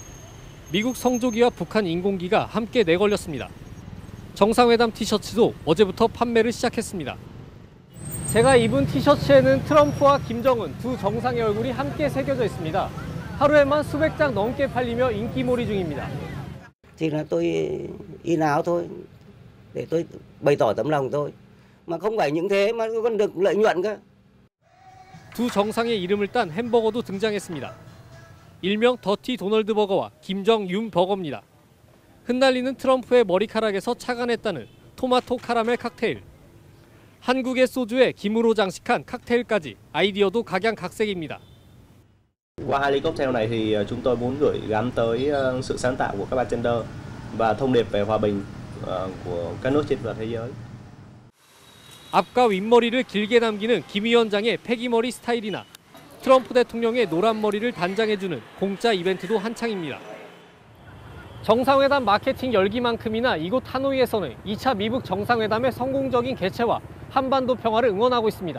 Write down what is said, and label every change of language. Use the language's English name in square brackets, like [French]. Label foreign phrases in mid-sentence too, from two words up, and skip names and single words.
[Korean] 미국 성조기와 북한 인공기가 함께 내걸렸습니다. 정상회담 티셔츠도 어제부터 판매를 시작했습니다. 제가 입은 티셔츠에는 트럼프와 김정은 두 정상의 얼굴이 함께 새겨져 있습니다. 하루에만 수백 장 넘게 팔리며 인기몰이 중입니다. [Vietnamese] Thì là tôi in áo thôi để tôi bày tỏ tấm lòng thôi. Mà không phải những thế mà còn được lợi nhuận cơ. [Korean] 두 정상의 이름을 딴 햄버거도 등장했습니다. 일명 더티 도널드 버거와 김정윤 버거입니다. 흩날리는 트럼프의 머리카락에서 착안했다는 토마토 카라멜 칵테일. 한국의 소주에 김으로 장식한 칵테일까지 아이디어도 각양각색입니다. [Vietnamese] Qua hai ly cocktail này thì chúng tôi muốn gửi gắm tới sự sáng tạo của các bartender và thông điệp về hòa bình của các nước trên toàn thế giới. [Korean] 앞과 윗머리를 길게 남기는 김 위원장의 패기머리 스타일이나 트럼프 대통령의 노란 머리를 단장해주는 공짜 이벤트도 한창입니다. 정상회담 마케팅 열기만큼이나 이곳 하노이에서는 2차 미국 정상회담의 성공적인 개최와 한반도 평화를 응원하고 있습니다.